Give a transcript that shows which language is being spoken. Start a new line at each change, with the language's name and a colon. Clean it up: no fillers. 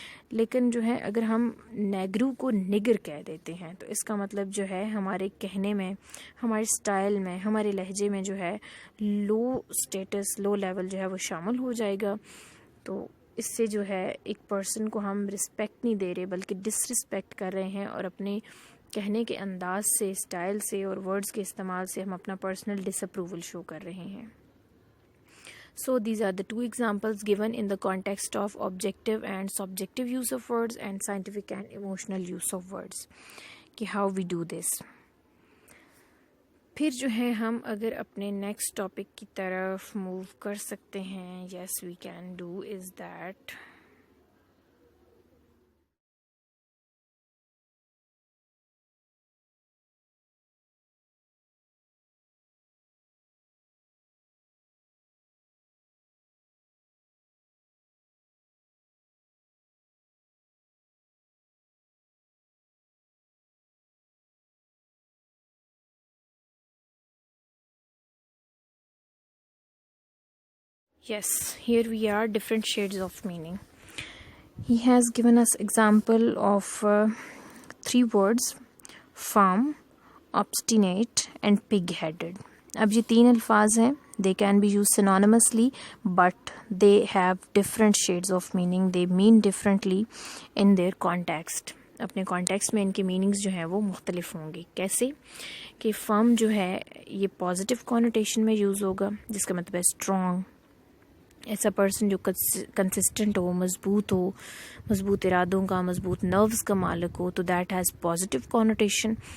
Urdu: لیکن جو ہے اگر ہم نیگرو کو نگر کہہ دیتے ہیں تو اس کا مطلب جو ہے ہمارے کہنے میں، ہمارے سٹائل میں، ہمارے لہجے میں جو ہے لو سٹیٹس، لو لیول جو ہے وہ شامل ہو جائے گا. تو اس سے جو ہے ایک پرسن کو ہم رسپیکٹ نہیں دے رہے بلکہ ڈس رسپیکٹ کر رہے ہیں، اور اپنے کہنے کے انداز سے، سٹائل سے اور ورڈز کے استعمال سے ہم اپنا پرسنل ڈس اپروول شو کر رہے ہیں.
English: So these are the two examples given in the context of objective and subjective use of words and scientific and emotional use of words. کہ how we do this.
Urdu: پھر جو ہے ہم اگر اپنے نیکسٹ ٹاپک کی طرف موو کر سکتے ہیں.
English: Yes, we can do is that yes, here we are, different shades of meaning. He has given us example of 3 words: firm, obstinate and pig-headed.
Urdu: اب یہ 3 الفاظ ہیں.
English: They can be used synonymously but they have different shades of meaning. They mean differently in their context.
Urdu: اپنے context میں ان کے meanings جو ہیں وہ مختلف ہوں گے. کیسے کہ فرم جو ہے یہ پازیٹیو کونوٹیشن میں یوز ہوگا، جس کا مطلب ہے اسٹرانگ. ایسا پرسن جو کنسسٹنٹ ہو، مضبوط ارادوں کا، مضبوط نروز کا مالک ہو، تو
English: That has positive connotation.